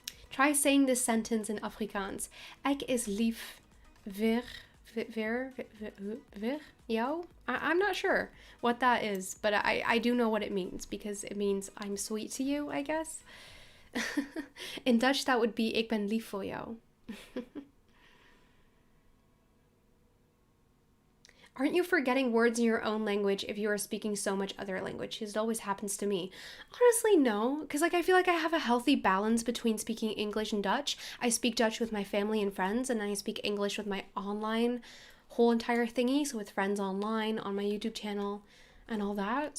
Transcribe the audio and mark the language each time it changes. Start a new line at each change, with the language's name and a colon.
English: Try saying this sentence in Afrikaans.
Afrikaans: Ek is lief vir jou?
English: I'm not sure what that is, but I do know what it means, because it means I'm sweet to you, I guess. In Dutch, that would be
Dutch: ik ben lief voor jou.
English: Aren't you forgetting words in your own language if you are speaking so much other languages? It always happens to me. Honestly, no, because like I feel like I have a healthy balance between speaking English and Dutch. I speak Dutch with my family and friends, and I speak English with my online whole entire thingy, so with friends online, on my YouTube channel, and all that.